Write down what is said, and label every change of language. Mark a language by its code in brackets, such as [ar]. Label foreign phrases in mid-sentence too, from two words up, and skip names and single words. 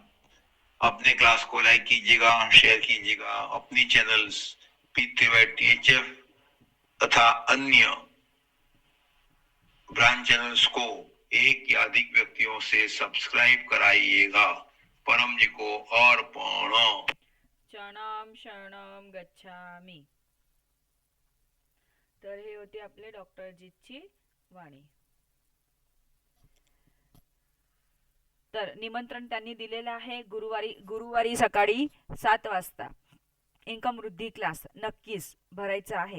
[hi] अपने क्लास को लाइक कीजिएगा, शेयर कीजिएगा। अपनी चैनल्स P3THF तथा अन्य ब्रांच चैनल्स को एक या अधिक व्यक्तियों से सब्सक्राइब कराइएगा। परम जी को अर्पण। [pi] शरणम शरणम गच्छामि। [mr] तर हे होते आपले डॉक्टर अजितची वाणी। तर निमंत्रण त्यांनी दिलेलं आहे गुरुवारी सकाळी 7 वाजता इन्कम वृद्धी क्लास नक्कीच भरायचा आहे।